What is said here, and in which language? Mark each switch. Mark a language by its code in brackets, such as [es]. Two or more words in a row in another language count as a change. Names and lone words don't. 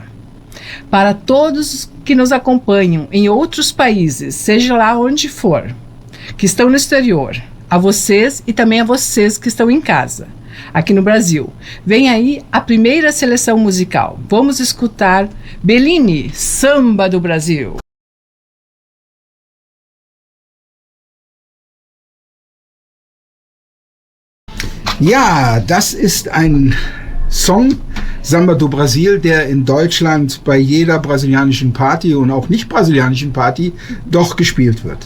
[pt] Para todos que nos acompanham em outros países, seja lá onde for, que estão no exterior, a vocês e também a vocês que estão em casa, aqui no Brasil, vem aí a primeira seleção musical. Vamos escutar Bellini, Samba do Brasil. [de] Ja, das ist ein Song, Samba do Brasil, der in Deutschland bei jeder brasilianischen Party und auch nicht brasilianischen Party doch gespielt wird.